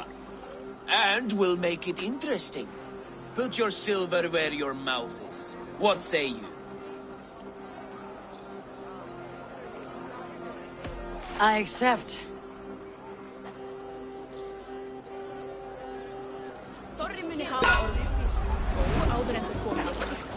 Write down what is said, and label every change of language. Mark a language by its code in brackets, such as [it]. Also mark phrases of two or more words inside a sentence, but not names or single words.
[en] And we'll make it interesting. Put your silver where your mouth is. What say you? I accept. [is] Torri muni hafa orðið góð áður en þau komu.